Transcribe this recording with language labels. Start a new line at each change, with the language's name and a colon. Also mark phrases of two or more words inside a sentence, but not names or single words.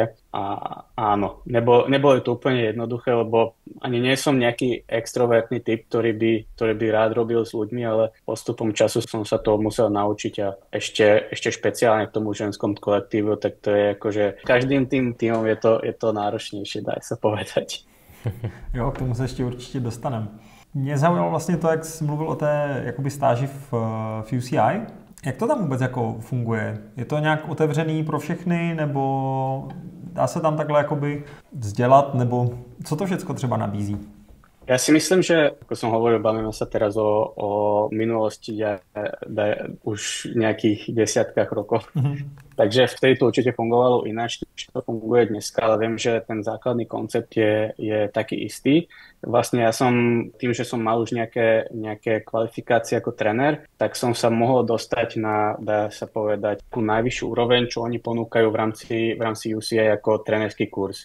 Slovak: A áno, nebolo to úplne jednoduché, lebo ani nie som nejaký extrovertný typ, ktorý by rád robil s ľuďmi, ale postupom času som sa to musel naučiť a ešte špeciálne k tomu ženskom kolektívu, tak to je akože každým tým týmom je to
Czech: náročnější, dá se
Slovak: povedať.
Czech: Jo, k tomu se ještě určitě dostaneme. Mě zaujalo vlastně to, jak jsi mluvil o té jakoby stáži v UCI. Jak to tam vůbec jako funguje? Je to nějak otevřený pro všechny, nebo dá se tam takhle jakoby vzdělat, nebo co to všechno třeba nabízí?
Slovak: Ja si myslím, že, ako som hovoril, bavíme sa teraz o minulosti už nejakých desiatkách rokov. Takže vtedy to určite fungovalo ináč. či to funguje dneska, ale viem, že ten základný koncept je taký istý. Vlastne ja som, tým, že som mal už nejaké kvalifikácie ako tréner, tak som sa mohol dostať na, dá sa povedať, tú najvyššiu úroveň, čo oni ponúkajú v rámci UCI ako trénerský kurz.